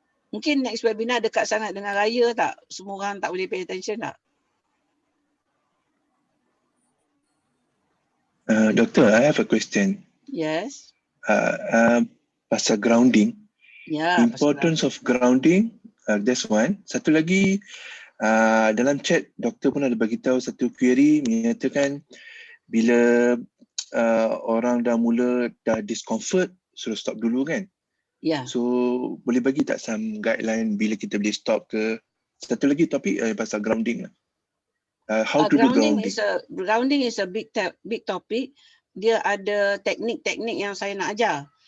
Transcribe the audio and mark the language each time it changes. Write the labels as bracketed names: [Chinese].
[Malay] Mungkin next webinar dekat sangat dengan raya tak? Semua orang tak boleh pay attention tak? [English] Doctor, I have a question. Yes. [Malay] Pasal grounding. [English] Yeah. Importance of grounding. That's one. [Malay] Satu lagi, dalam chat doktor pun ada bagi tahu satu query menyatakan bila orang dah mula discomfort, suruh stop dulu kan? [English] Yeah. [Malay] So boleh bagi tak [English] some guideline [Malay] bila kita boleh stop ke? Satu lagi topik pasal grounding lah. [English] How to do grounding. Grounding is a big topic. [Malay] Dia ada teknik-teknik yang saya nak ajar.